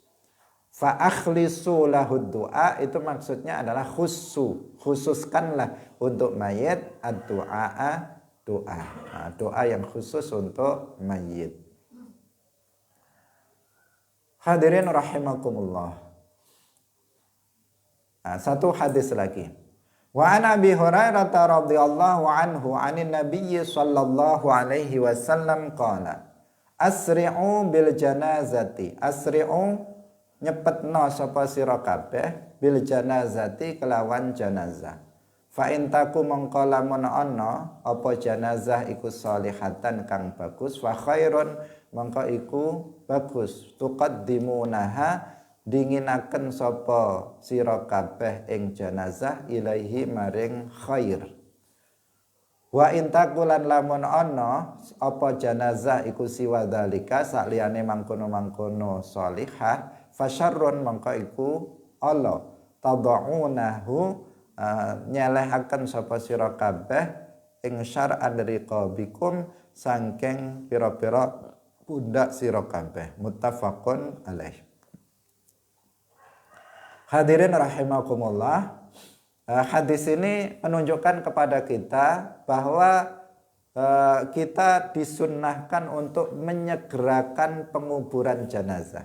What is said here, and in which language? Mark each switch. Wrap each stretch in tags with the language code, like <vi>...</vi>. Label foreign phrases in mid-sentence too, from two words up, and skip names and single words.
<ar>فأخلصوا له</ar> <id>doa itu maksudnya adalah khususkanlah untuk mayit ad-du'a doa. Nah, doa yang khusus untuk mayit.</id> <ar>حاضرين رحمكم الله.</ar> <id>Nah, satu hadis lagi.</id> <ar>وعن أبي هريرة رضي الله عنه عن النبي صلى الله عليه وسلم قال أسرعوا بالجنازة.</ar> <jv>Asri'u nyepetno sapa sira kabeh</jv> <ar>بالجنازة</ar> <jv>kelawan janazah.</jv> <ar>فإن تك</ar> <jv>mongko lamun ana apa janazah iku sholihatan kang bagus,</jv> <ar>فخير</ar> <jv>mongko iku bagus. Tuqaddimunaha dinginaken sapa sira kabeh ing janazah ilaihi maring khair.</jv> <ar>وإن تك</ar> <jv>lamun ana apa janazah iku</jv> <ar>سوى ذلك</ar> <jv>sakliyane mangkono-mangkono</jv> <ar>صالحة فشر</ar> <jv>mangka iku ala tadaunahu nyelehaken sapa sira kabeh ing syar'an riqabikum saking pira-pira pundak sira kabeh.</jv> <ar>متفق عليه. حاضرين رحمكم الله.</ar> <id>Hadis ini menunjukkan kepada kita bahwa kita disunnahkan untuk menyegerakan penguburan jenazah.</id>